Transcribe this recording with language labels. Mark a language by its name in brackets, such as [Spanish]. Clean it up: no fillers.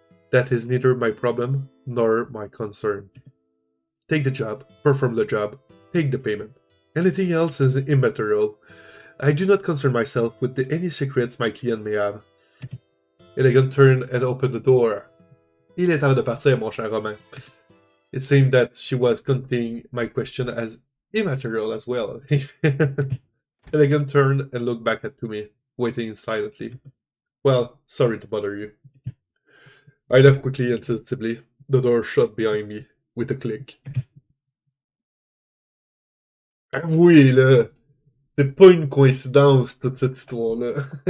[English] That is neither my problem nor my concern. Take the job, perform the job, take the payment. Anything else is immaterial. I do not concern myself with any secrets my client may have. Elegant turned and opened the door. [French] Il est temps de partir, mon cher Romain. [English] It seemed that she was counting my question as immaterial as well. Elegant turned and looked back at me, waiting silently. Well, sorry to bother you. I left quickly and sensitively. The door shut behind me with a click. [French] Oui, là! C'est pas une coïncidence, toute cette histoire-là.